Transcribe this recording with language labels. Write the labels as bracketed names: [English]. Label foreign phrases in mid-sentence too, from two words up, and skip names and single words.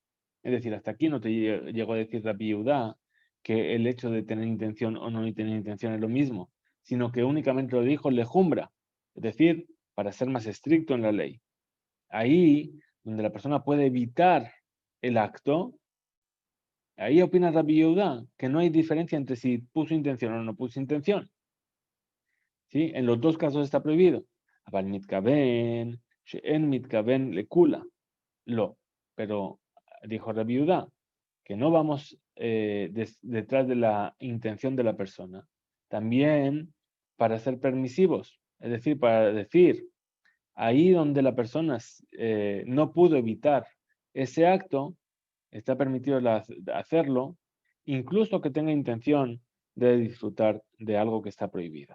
[Spanish] Es decir, hasta aquí no te llegó a decir Rabbi Yehuda que el hecho de tener intención o no tener intención es lo mismo, sino que únicamente lo dijo lejumbra, es decir, para ser más estricto en la ley. Ahí, donde la persona puede evitar el acto, ahí opina Rabbi Yehuda que no hay diferencia entre si puso intención o no puso intención. ¿Sí? En los dos casos está prohibido. [Aramaic] אבל מתכוין, שאין מתכוין לכולא. [Hebrew] Lo. [Spanish] Pero dijo Rabbi Yehuda que no vamos detrás de la intención de la persona. También para ser permisivos. Es decir, para decir, ahí donde la persona no pudo evitar ese acto, está permitido hacerlo, incluso que tenga intención de disfrutar de algo que está prohibido.